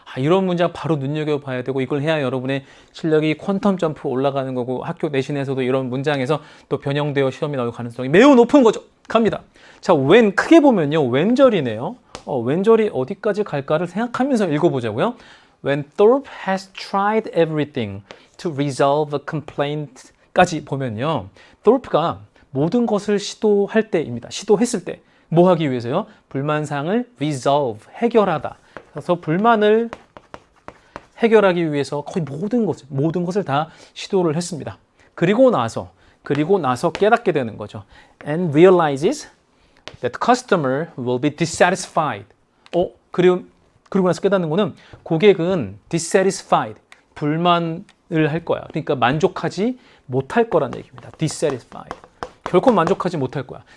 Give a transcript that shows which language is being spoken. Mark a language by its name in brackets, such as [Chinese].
[Korean] 이런 문장 바로 눈여겨봐야 되고 이걸 해야 여러분의 실력이 퀀텀 점프 올라가는 거고 학교 내신에서도 이런 문장에서 또 변형되어 시험이 나올 가능성이 매우 높은 거죠. 갑니다. 자, when 크게 보면요. 왼절이네요. 왼절이 어디까지 갈까를 생각하면서 읽어보자고요. [English] When Thorpe has tried everything to resolve a complaint [Korean] 까지 보면요. Thorpe가 모든 것을 시도할 때입니다. 시도했을 때 뭐 하기 위해서요? 불만사항을 resolve, 해결하다. 그래서 불만을 해결하기 위해서 거의 모든 것을 다 시도를 했습니다. 그리고 나서 깨닫게 되는 거죠. [English] And realizes that customer will be dissatisfied. [Korean] 그리고 나서 깨닫는 거는 고객은 dissatisfied, 불만을 할 거야. 그러니까 만족하지 못할 거란 얘기입니다. [English] dissatisfied. [Korean] 결코 만족하지 못할 거야.